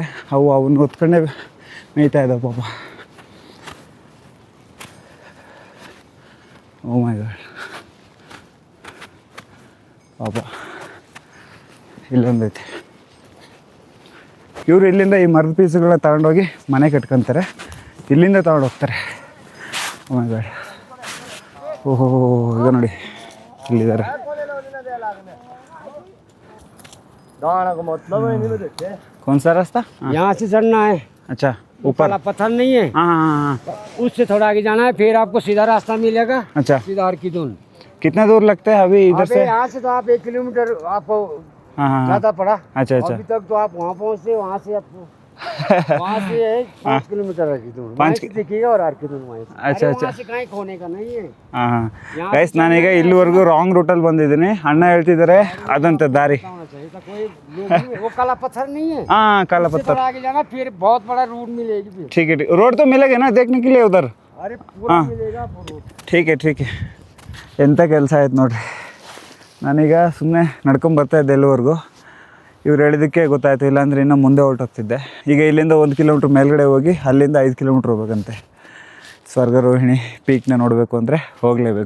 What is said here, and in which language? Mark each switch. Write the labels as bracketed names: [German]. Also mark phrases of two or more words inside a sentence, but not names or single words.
[Kannada] ಅವನ್ನ ಹೊತ್ಕೊಂಡೇ ಮೇಯ್ತಾ ಇದ್ದಾವೆ ಪಾಪ. [English] oh my god [Kannada] ಪಾಪ. ಇಲ್ಲೊಂದೈತೆ. ಇವರು ಇಲ್ಲಿಂದ ಈ ಮರದ ಪೀಸ್ಗಳನ್ನ ತಗೊಂಡೋಗಿ ಮನೆ ಕಟ್ಕೊತಾರೆ. ಇಲ್ಲಿಂದ ತಗೊಂಡೋಗ್ತಾರೆ. [English] oh my god. [Kannada] ಓಹೋ ಈಗ ನೋಡಿ ಇಲ್ಲಿದ್ದಾರೆ. [Hindi] कौन सा रास्ता? यहाँ से चढ़ना है। अच्छा, ऊपर वाला पत्थर नहीं है, हाँ। उससे थोड़ा आगे जाना है, फिर आपको सीधा रास्ता मिलेगा। अच्छा, सीधा हरकीदुन। कितना दूर लगता है अभी इधर से? यहाँ से तो आप 1 किलोमीटर आपको हाँ। ज्यादा पड़ा। अच्छा अच्छा। अभी तक तो आप वहाँ पहुँचते, वहाँ से आपको वहाँ से है 5 किलोमीटर हरकीदुन। 5 देखिएगा और हरकीदुन वहाँ से। अच्छा अच्छा। वहाँ से कहीं खोने का नहीं है। [Kannada] ಹಾಂ ಗೈಸ್, ನಾನೀಗ ಇಲ್ಲಿವರೆಗೂ [English] wrong route [Kannada] ಬಂದಿದ್ದೀನಿ. ಅಣ್ಣ ಹೇಳ್ತಿದ್ದಾರೆ ಅದಂತ ದಾರಿ. [Hindi] तो कोई वो काला पत्थर नहीं है। हाँ काला उससे पत्थर। थोड़ा आगे जाना, फिर बहुत बड़ा रूट मिलेगी फिर। ठीक है, रोड तो मिलेगा ना देखने के लिए उधर? अरे पूरा मिलेगा रोड। ठीक है. [Kannada] ಎಂಥ ಕೆಲಸ ಆಯ್ತು ನೋಡಿರಿ. ನಾನೀಗ ಸುಮ್ಮನೆ ನಡ್ಕೊಂಬರ್ತಾಯಿದ್ದೆ ಎಲ್ಲಿವರೆಗೂ. ಇವ್ರು ಹೇಳಿದ್ದಕ್ಕೆ ಗೊತ್ತಾಯ್ತು, ಇಲ್ಲಾಂದರೆ ಇನ್ನೂ ಮುಂದೆ ಹೊರಟೋಗ್ತಿದ್ದೆ. ಈಗ ಇಲ್ಲಿಂದ 1 ಕಿಲೋಮೀಟ್ರ್ ಮೇಲ್ಗಡೆ ಹೋಗಿ ಅಲ್ಲಿಂದ 5 ಕಿಲೋಮೀಟ್ರ್ ಹೋಗ್ಬೇಕಂತೆ. ಸ್ವರ್ಗರೋಹಿಣಿ ಪೀಕ್ನ ನೋಡಬೇಕು ಅಂದರೆ ಹೋಗಲೇಬೇಕು.